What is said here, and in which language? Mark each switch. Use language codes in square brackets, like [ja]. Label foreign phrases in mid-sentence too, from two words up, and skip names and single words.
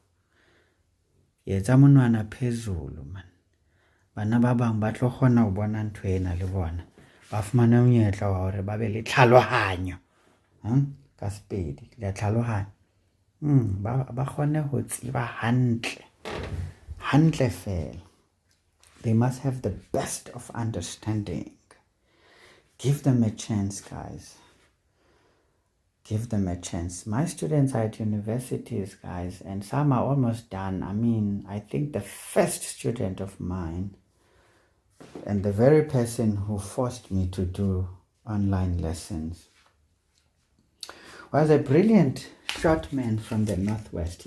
[st] Yetsa monwana phezulu, man. Bana ba bang ba tlo kgona ho bona ntho ena le bona. Ba fumana monyetla wa hore ba be le tlhalohanyo. Ka Sepedi, le tlhalohanyo. Ba kgone ho tseba hantle. Hantle fela. [en] They must have the best of understanding. Give them a chance, guys. Give them a chance. My students are at universities, guys, and some are almost done. I mean, I think the first student of mine and the very person who forced me to do online lessons was a brilliant short man from the Northwest.